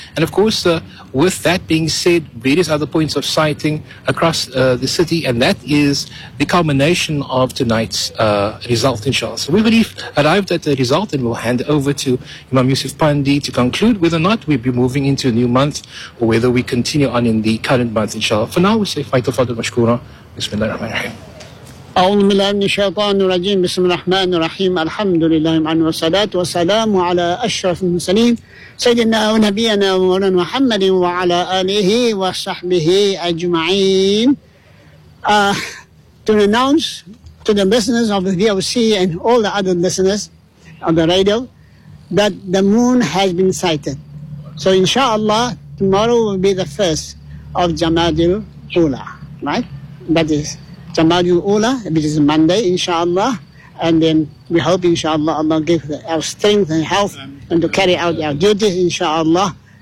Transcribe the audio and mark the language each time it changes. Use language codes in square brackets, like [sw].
[en] And of course, with that being said, various other points of sighting across the city, and that is the culmination of tonight's result, inshallah. So we've arrived at the result, and we'll hand over to Imam Yusuf Pandey to conclude whether or not we'll be moving into a new month, or whether we continue on in the current month, inshallah. For now, we say Faitul Fadl Mashkura, Bismillahirrahmanirrahim. [ar] أعوذ بالله من الشيطان الرجيم بسم الله الرحمن الرحيم الحمد لله والصلاة والسلام على أشرف المرسلين سيدنا ونبينا ومولانا محمد وعلى آله وصحبه أجمعين [en] to announce to the listeners of the VOC and all the other listeners on the radio that the moon has been sighted. So inshallah tomorrow will be the first of Jamadil Ula, right? That is Jamadil Ula, which is Monday, inshallah. And then we hope, inshallah, Allah give our strength and health and to carry out our duties, inshallah.